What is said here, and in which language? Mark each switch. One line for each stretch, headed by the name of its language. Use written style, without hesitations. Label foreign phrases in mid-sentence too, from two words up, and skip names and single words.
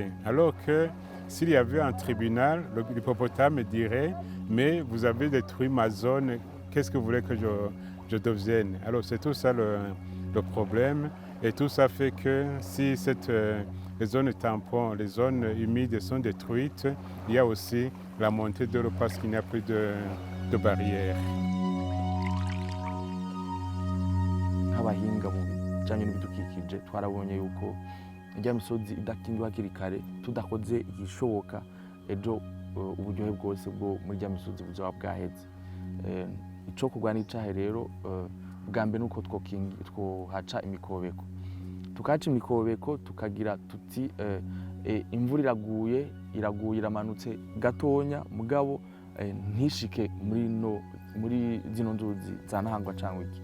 French: Alors que s'il y avait un tribunal, l'hippopotame dirait mais vous avez détruit ma zone, qu'est-ce que vous voulez que je devienne? Alors c'est tout ça le problème et tout ça fait que si les zones tampons, les zones humides sont détruites, il y a aussi la montée de l'eau parce qu'il n'y a plus de barrières.
Rundi: Nk'abahinga mu bijyanye n'ibidukikije twarabonye yuko ijya misozi idakingiwe hakiri kare tudakoze igishoboka ejo uburyohe bwose bwo muri ijya misozi buzoba bwaheze. Ico kurwanya icahe rero bwa mbere nuko twohaca imikobeko tukaca imikobeko tukagira tuti imvura iraguye iramanutse gatonya mugabo ntishike muri zino nzuzi za Ntahangwa cyangwa iki.